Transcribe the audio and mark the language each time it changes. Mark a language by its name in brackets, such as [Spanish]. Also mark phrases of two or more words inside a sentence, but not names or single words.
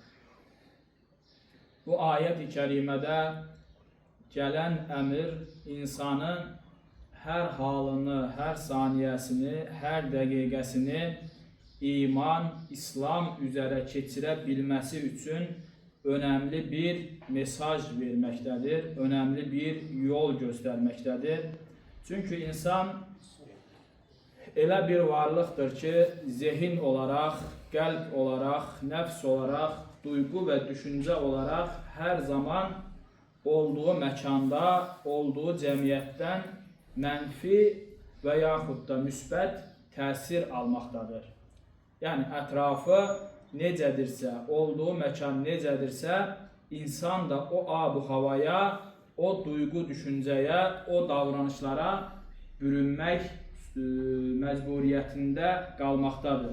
[Turkish] Bu ayet-i kerimede gelen emir insanın her halını, her saniyesini, her dakikasını iman, İslam üzere keçirebilmesi için önemli bir mesaj vermektedir, önemli bir yol göstermektedir. [Azerbaijani] Çünkü insan elə bir varlıqdır ki, zihin olarak, qəlb olarak, nəfs olarak, [Turkish] duygu ve düşünce olarak [Azerbaijani] her zaman olduğu məkanda, olduğu cəmiyyətdən mənfi və yaxud da müsbət təsir almaqdadır. Yəni, ətrafı necədirsə, olduğu məkan necədirsə, insan da o ab-ı havaya, o duygu düşüncəyə, o davranışlara bürünmək məcburiyyətində qalmaqdadır.